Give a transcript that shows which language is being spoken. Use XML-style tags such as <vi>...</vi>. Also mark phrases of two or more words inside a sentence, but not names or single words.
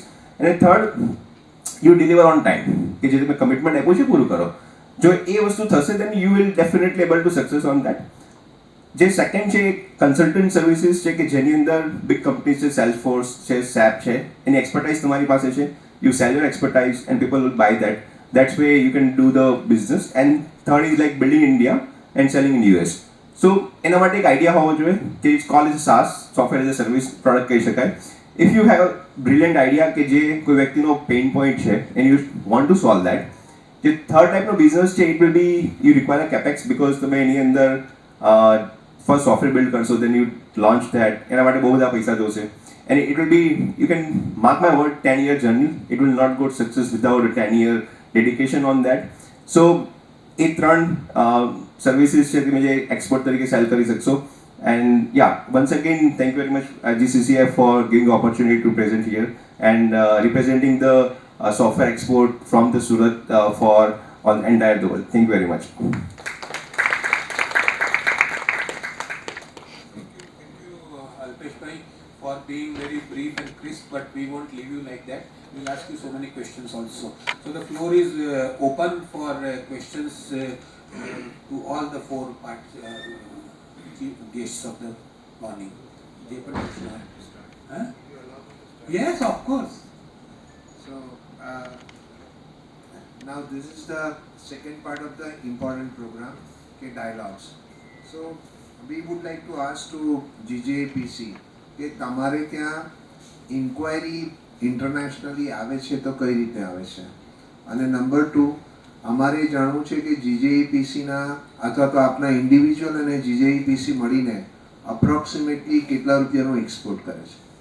<gu>અને થર્ડ,</gu> <en>you deliver on time,</en> <gu>કે જે તમે કમિટમેન્ટ આપ્યું છે પૂરું કરો. જો એ વસ્તુ થશે</gu> <en>then you will definitely able to success on that.</en> <gu>જે સેકન્ડ છે</gu> <en>consultant services</en> <gu>છે કે જેની અંદર</gu> <en>big companies</en> <gu>છે, સેલ્સફોર્સ છે, સેપ છે, એની એક્સપર્ટાઇઝ તમારી પાસે છે.</gu> <en>you sell your expertise and people will buy that. That's where you can do the business. And third is like building in India and selling in US.</en> <gu>So એના માટે એક આઈડિયા હોવો જોઈએ કે</gu> <en>it's called as SaaS, software as a service product</en> <gu>કહી શકાય.</gu> <en>if you have a brilliant idea</en> <gu>કે જે કોઈ વ્યક્તિનો</gu> <en>pain point</en> <gu>છે</gu> <en>and you want to solve that,</en> <gu>જે થર્ડ ટાઈપનો બિઝનેસ છે</gu> <en>it will be you require a capex, because</en> <gu>તમે એની અંદર</gu> <en>first software build</en> <gu>કરશો</gu> <en>then you launch that,</en> <gu>એના માટે બહુ બધા પૈસા જોશે.</gu> <en>And it will be, you can mark my word, 10-year journey. It will not go to success without a 10-year dedication on that.</en> <gu>So એ ત્રણ સર્વિસીસ છે તમે જે એક્સપોર્ટ તરીકે સેલ કરી શકશો.</gu> <en>and ya, once again thank you very much GCCI for giving opportunity to present here and representing the software export from the Surat for all entire the world. thank you very much. Alpeshbhai, for being very brief and crisp, but we won't leave you like that. We'll ask you so many questions also. So the floor is open for questions to all the 4 guests of the morning. Huh? Yes, of course. So now this is the second part of the important program, okay, dialogues. So we would like to ask to GJPC</en> <gu>કે તમારે ત્યાં</gu> <en>inquiry internationally</en> <gu>આવે છે તો કઈ રીતે આવે છે, અને નંબર 2 અમારે જાણવું છે કે GJPCના અથવા તો આપના ઇન્ડિવિજ્યુઅલ અને GJPC મળીને અપ્રોક્સિમેટલી કેટલા રૂપિયાનું એક્સપોર્ટ કરે છે.</gu>